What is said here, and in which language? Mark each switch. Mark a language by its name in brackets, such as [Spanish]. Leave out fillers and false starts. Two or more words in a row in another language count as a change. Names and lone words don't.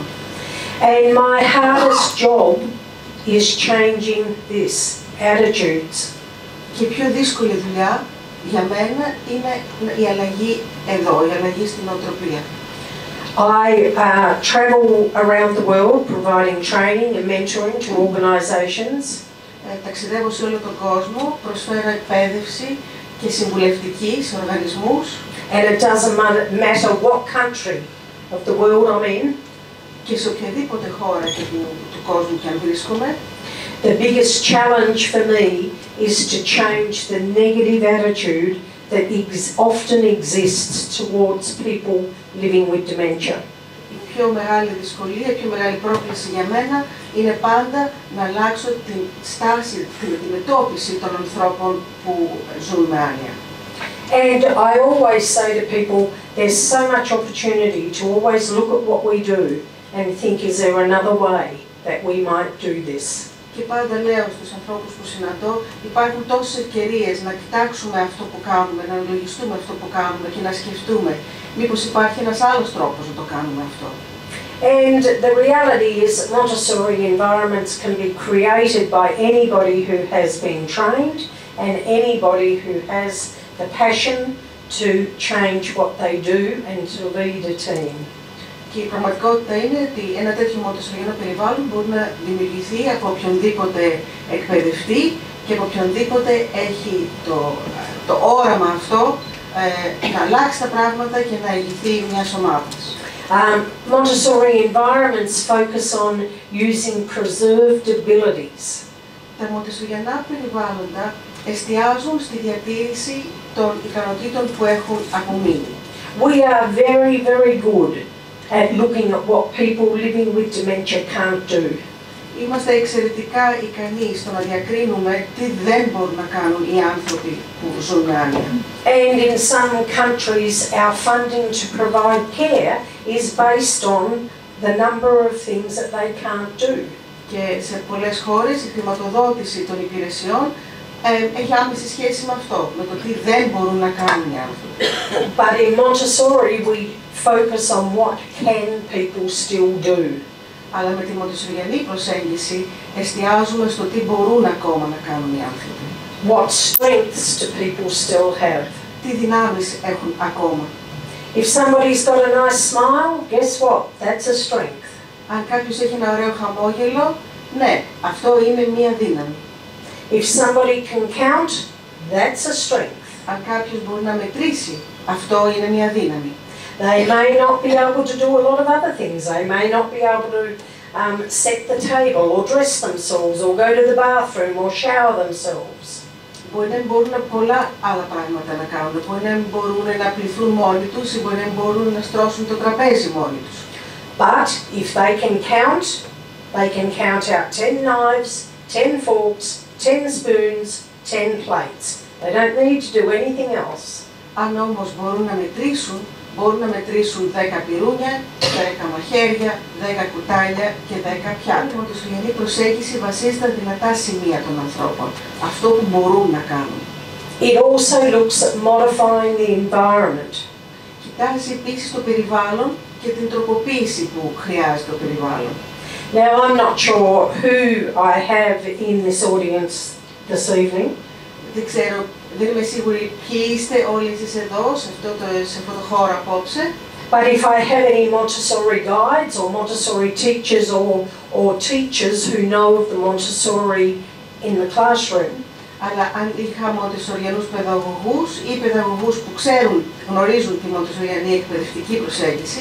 [English] And my hardest job is changing this, attitudes. [Greek] Και η πιο δύσκολη δουλειά για μένα είναι η αλλαγή εδώ, η αλλαγή στην νοοτροπία. [English] I travel around the world providing training and mentoring to organisations. [Greek] Ταξιδεύω σε όλο τον κόσμο, προσφέρω εκπαίδευση και συμβουλευτική σε οργανισμούς. [English] And it doesn't matter what country of the world I'm in. [Greek] Και σε οποιαδήποτε χώρα του κόσμου και αν βρίσκομαι. [English] The biggest challenge for me is to change the negative attitude that often exists towards people living with dementia. [Greek] Η πιο μεγάλη δυσκολία, η πιο μεγάλη πρόκληση για μένα είναι πάντα να αλλάξω την στάση, την αντιμετώπιση των ανθρώπων που ζουν με άνοια. [English] And I always say to people, there's so much opportunity to always look at what we do and think, is there another way that we might do this? [Greek] Και πάντα λέω στους ανθρώπους που συναντώ, υπάρχουν τόσες ευκαιρίες να κοιτάξουμε αυτό που κάνουμε, να αναλογιστούμε αυτό που κάνουμε και να σκεφτούμε μήπως υπάρχει ένας άλλος τρόπος να το κάνουμε αυτό. [English] And the reality is that Montessori environments can be created by anybody who has been trained and anybody who has the passion to change what they do and to lead a team. [Greek] Και η πραγματικότητα είναι ότι ένα τέτοιο μοντεσσοριανό περιβάλλον μπορεί να δημιουργηθεί από οποιονδήποτε εκπαιδευτή και από οποιονδήποτε έχει το όραμα αυτό να αλλάξει τα πράγματα και να ηγηθεί μιας ομάδας. [English] Montessori environments focus on using preserved abilities. [Greek] Τα μοντεσσοριανά περιβάλλοντα εστιάζουν στη διατήρηση των ικανοτήτων που έχουν απομείνει. [English] We are very, very good at looking at what people living with dementia can't do. [Greek] Είμαστε εξαιρετικά ικανοί στο να διακρίνουμε τι δεν μπορούν να κάνουν οι άνθρωποι που ζουν με άνοια. [English] And in some countries, our funding to provide care is based on the number of things that they can't do. [Greek] Και σε πολλές χώρες η χρηματοδότηση των υπηρεσιών έχει άμεση σχέση με αυτό, με το τι δεν μπορούν να κάνουν οι άνθρωποι. [English] But in Montessori, we focus on what can people still do. [Greek] Αλλά με τη μοντεσσοριανή προσέγγιση εστιάζουμε στο τι μπορούν ακόμα να κάνουν οι άνθρωποι. [English] What strengths do people still have? [Greek] Τι δυνάμεις έχουν ακόμα. [English] If somebody's got a nice smile, guess what? That's a strength. [Greek] Αν κάποιος έχει ένα ωραίο χαμόγελο, ναι, αυτό είναι μία δύναμη. [English] If somebody can count, that's a strength. [Greek] Αν κάποιος μπορεί να μετρήσει, αυτό είναι μία δύναμη. [English] They may not be able to do a lot of other things. They may not be able to set the table or dress themselves or go to the bathroom or shower themselves. [Greek] Μπορεί να μπορούν πολλά άλλα πράγματα να κάνουν. Μπορεί να μπορούν να πληθούν μόνοι τους ή μπορεί να μπορούν να στρώσουν το τραπέζι μόνοι τους. [English] But if they can count out 10 knives, 10 forks, 10 spoons, 10 plates. They don't need to do anything else. [Greek] Αν όμως μπορούν να μετρήσουν 10 πυρούνια, 10 μαχαίρια, 10 κουτάλια και 10 πιάτα. Η μοντεσσοριανή προσέγγιση βασίζεται στα δυνατά σημεία των ανθρώπων, αυτό που μπορούν να κάνουν. [English] It also looks at modifying the environment. [Greek] Κοιτάζει επίσης το περιβάλλον και την τροποποίηση που χρειάζεται το περιβάλλον. [English] Now I'm not sure who I have in this audience this evening. [Greek] Δεν ξέρω, δεν είμαι σίγουρη ποιοι είστε όλοι εσείς εδώ, σε αυτό το χώρο απόψε. [English] But if I have any Montessori guides or Montessori teachers or teachers who know of the Montessori in the classroom, [Greek] αλλά αν είχα μοντεσσοριανούς παιδαγωγούς ή παιδαγωγούς που γνωρίζουν τη μοντεσσοριανή εκπαιδευτική προσέγγιση,